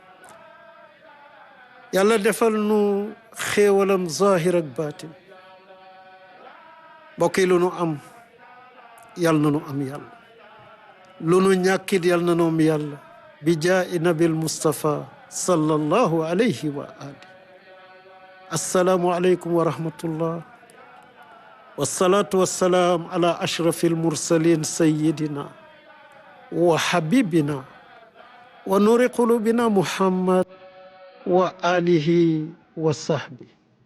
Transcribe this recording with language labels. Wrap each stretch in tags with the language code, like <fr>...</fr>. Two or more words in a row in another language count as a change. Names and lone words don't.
<wo>yàlla defal nu xéewalam zahir ak baatin. mbokk yi lu nu am yal na nu am yàlla, lu nu ñàkkit yal na nu am yàlla.</wo> <ar>بجاه النبي المصطفى صلى الله عليه وآله. السلام عليكم ورحمة الله. والصلاة والسلام على أشرف المرسلين سيدنا وحبيبنا ونور قلوبنا محمد وآله وصحبه</ar>